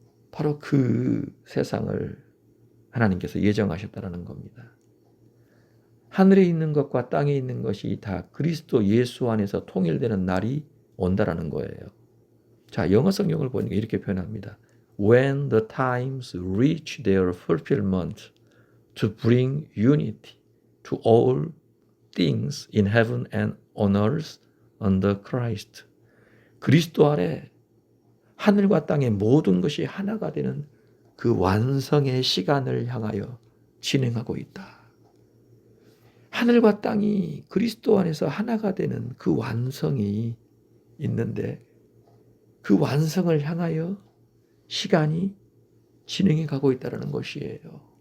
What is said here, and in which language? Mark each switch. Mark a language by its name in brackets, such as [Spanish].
[Korean] 바로 그 세상을 하나님께서 예정하셨다는 겁니다. 하늘에 있는 것과 땅에 있는 것이 다 그리스도 예수 안에서 통일되는 날이 온다라는 거예요. 자, 영어 성경을 보니까 이렇게 표현합니다. [English] When the times reach their fulfillment to bring unity to all things in heaven and on earth under Christ. [Korean] 그리스도 아래 하늘과 땅의 모든 것이 하나가 되는 그 완성의 시간을 향하여 진행하고 있다. 하늘과 땅이 그리스도 안에서 하나가 되는 그 완성이 있는데 그 완성을 향하여 시간이 진행해 가고 있다는 것이에요.